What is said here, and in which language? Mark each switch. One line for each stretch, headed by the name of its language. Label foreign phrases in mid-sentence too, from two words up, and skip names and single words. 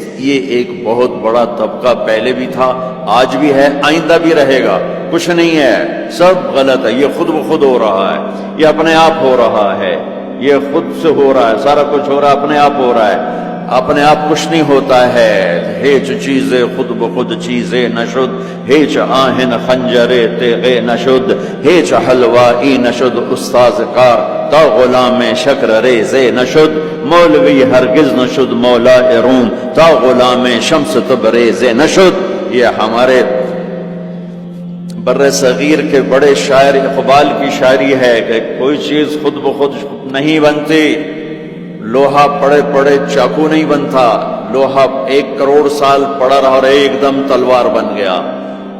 Urdu: یہ ایک بہت بڑا طبقہ پہلے بھی تھا، آج بھی ہے، آئندہ بھی رہے گا۔ کچھ نہیں ہے، سب غلط ہے، یہ خود بخود ہو رہا ہے، یہ اپنے آپ ہو رہا ہے، یہ خود سے ہو رہا ہے، سارا کچھ ہو رہا ہے، اپنے آپ ہو رہا ہے۔ اپنے آپ کچھ نہیں ہوتا ہے،
Persian: ہیچ چیزیں خود بخود چیزیں نشد، ہیچ آہن خنجرے تیغے نشد، ہیچ حلوائی نشد استاذ کار، تا غلام شکر ریزے نشد، مولوی ہرگز نشد مولا روم، تا غلام شمس تبریز نشد۔
Urdu: یہ ہمارے بر صغیر کے بڑے شاعر اقبال کی شاعری ہے کہ کوئی چیز خود بخود نہیں بنتی، لوہا پڑے پڑے چاقو نہیں بنتا، لوہا 1 کروڑ سال پڑا رہا اور ایک دم تلوار بن گیا۔